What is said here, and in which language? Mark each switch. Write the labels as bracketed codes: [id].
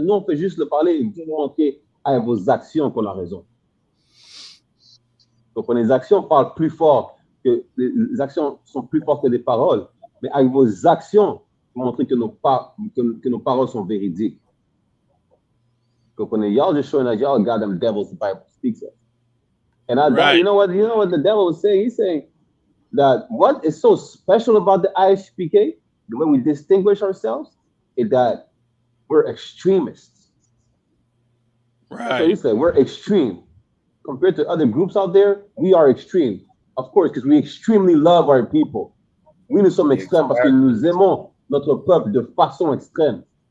[fr] Nous, on fait juste le parler et vous montrer avec vos actions qu'on a raison. Donc, les actions parlent plus fort les actions sont plus fortes que les paroles. Mais avec vos actions, vous montrez que nos paroles sont véridiques. Vous comprenez? [en] Y'all just showing that y'all goddamn devils the Bible speaks of. And you know what the devil was saying? He's saying that what is so special about the ISPK, the way we distinguish ourselves, is that we're extremists. Right. So he said we're extreme. Compared to other groups out there, we are extreme. Of course, because we extremely love our people. [fr] Oui, nous sommes extrêmes parce que nous aimons notre peuple de façon extrême.